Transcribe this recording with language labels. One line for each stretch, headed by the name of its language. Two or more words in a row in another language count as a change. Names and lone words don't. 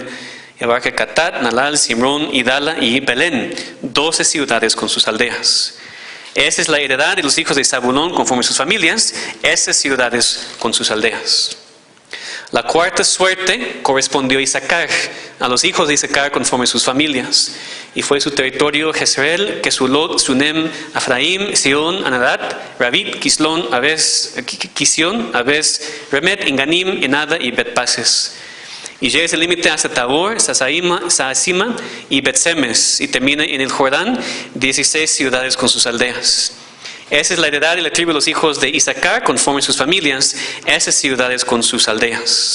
Spanish: Y abarca Catat, Nalal, Simrón, Idala y Belén, 12 ciudades con sus aldeas. Esa es la heredad de los hijos de Zabulón conforme sus familias, esas ciudades con sus aldeas. La cuarta suerte correspondió a Isaacar, a los hijos de Isaacar conforme sus familias, y fue su territorio Jezreel, Kesulot, Sunem, Afraim, Sion, Anadat, Rabit, Kislón, Kision, Abes, Remet, Inganim, Enada y Bet-Pases. Y llega ese límite hasta Tabor, Saasima y Bet-Semes, y termina en el Jordán, 16 ciudades con sus aldeas. Esa es la heredad de la tribu de los hijos de Isaacar conforme sus familias, esas ciudades con sus aldeas.